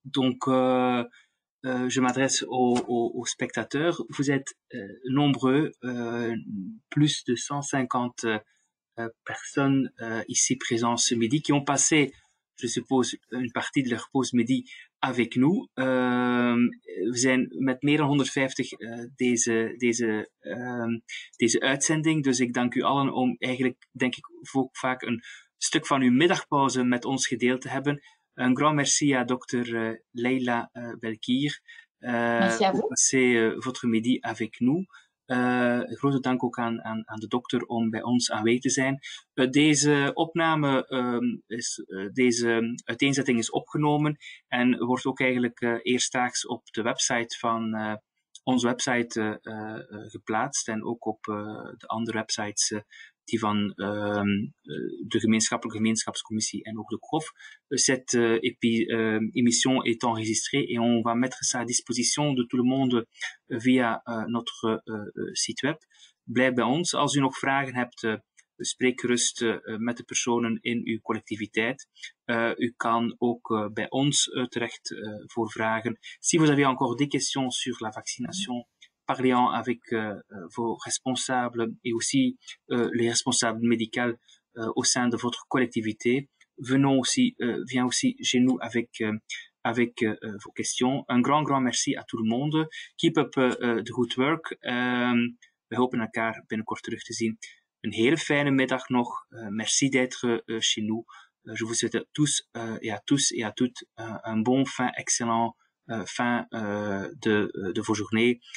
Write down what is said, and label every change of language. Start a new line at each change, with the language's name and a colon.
French: Donc je m'adresse aux spectateurs. Vous êtes nombreux, plus de 150 personnes ici présentes ce midi qui ont passé, je suppose, une partie de leur pause midi avec nous.
Dutch: We zijn met meer dan 150 deze uitzending, dus ik dank u allen om eigenlijk, denk ik, ook vaak een stuk van uw middagpauze met ons gedeeld te hebben.
French: Un grand merci à Dr. Leila Belkier pour passer votre midi avec nous.
Dutch: Grote dank ook aan de dokter om bij ons aanwezig te zijn. Deze opname, deze uiteenzetting is opgenomen en wordt ook eigenlijk eerstdaags op de website van onze website geplaatst en ook op de andere websites die van de gemeenschappelijke gemeenschapscommissie en ook de CROF.
French: Cette émission est enregistrée et on va mettre ça à disposition de tout le monde via notre site web.
Dutch: Blijf bij ons. Als u nog vragen hebt, spreek gerust met de personen in uw collectiviteit. U kan ook bij ons terecht voor vragen.
French: Si vous avez encore des questions sur la vaccination, parlez-en avec vos responsables et aussi les responsables médicaux au sein de votre collectivité. Viens aussi chez nous avec vos questions. Un grand merci à tout le monde.
English: Keep up the good work.
Dutch: We hopen elkaar binnenkort terug te zien. Een hele fijne middag nog.
French: Merci d'être chez nous. Je vous souhaite à tous et à toutes un bon excellent fin de vos journées.